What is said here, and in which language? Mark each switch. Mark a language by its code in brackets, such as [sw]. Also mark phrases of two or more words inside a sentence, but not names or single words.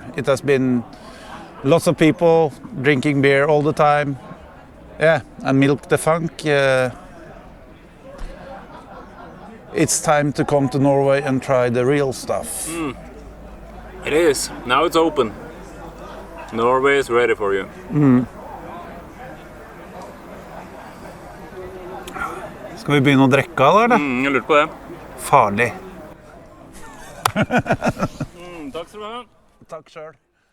[en] It has been lots of people drinking beer all the time. Yeah, and Milk the Funk. It's time to come to Norway and try the real stuff. It is. Now it's open. Norway is ready for you. [no] Skal vi begynne å drikke av det, eller? Jeg lurte på det. Farlig. Takk skal du ha. Takk selv.